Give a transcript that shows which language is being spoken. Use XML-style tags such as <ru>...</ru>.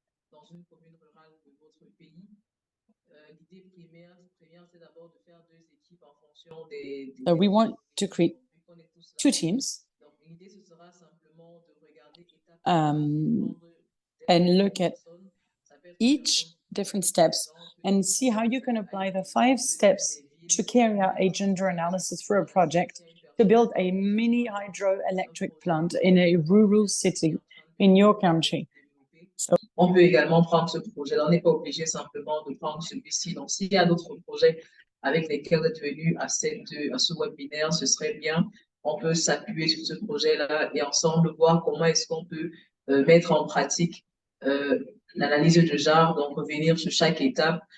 <fr>Dans une commune rurale de votre pays, l'idée première, c'est d'abord de faire deux équipes en fonction des</fr> <en>So we want to create two teams</en> <fr>Donc, l'idée, ce sera simplement de regarder étape</fr> <en>and look at each different steps and see how you can apply the 5 steps to carry out a gender analysis for a project to build a mini hydroelectric plant in a rural city in your country.</en> <fr>On peut également prendre ce projet. On n'est pas obligé simplement de prendre celui-ci. Donc, s'il y a d'autres projets avec lesquels vous êtes venus à ce webinaire, ce serait bien. On peut s'appuyer sur ce projet-là et ensemble voir comment est-ce qu'on peut mettre en pratique l'analyse de genre, donc revenir sur chaque étape.</fr>